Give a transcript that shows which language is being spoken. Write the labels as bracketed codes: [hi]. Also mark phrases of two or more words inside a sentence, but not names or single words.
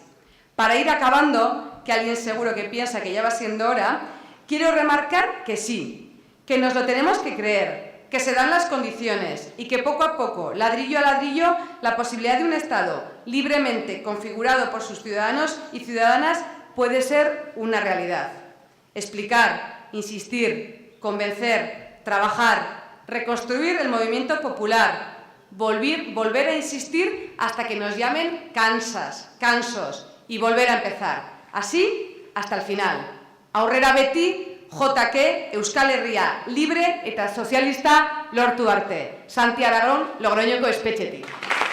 [es] Para ir acabando, que alguien seguro que piensa que ya va siendo hora, quiero remarcar que sí, que nos lo tenemos que creer, que se dan las condiciones y que poco a poco, ladrillo a ladrillo, la posibilidad de un Estado libremente configurado por sus ciudadanos y ciudadanas puede ser una realidad. Explicar, insistir, convencer, trabajar, reconstruir el movimiento popular, volver a insistir hasta que nos llamen cansos y volver a empezar. Así hasta el final. [eu] Aurrera beti, JK, Euskal Herria, libre eta sozialista lortu arte. Santi Aragón, Logroñoko espetxetik.